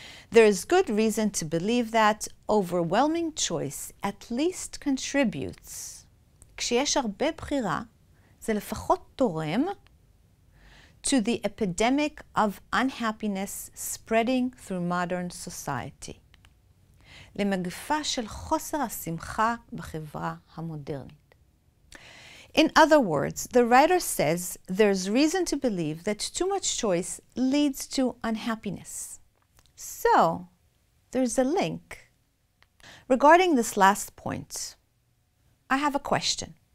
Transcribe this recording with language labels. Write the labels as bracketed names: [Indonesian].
[English] There is good reason to believe that overwhelming choice at least contributes. [Hebrew] כשיש הרבה בחירה, זה לפחות תורם [English] to the epidemic of unhappiness spreading through modern society. [Hebrew] למגפה של חוסר השמחה בחברה המודרנית. [English] In other words, the writer says there's reason to believe that too much choice leads to unhappiness. So, there's a link. Regarding this last point, I have a question.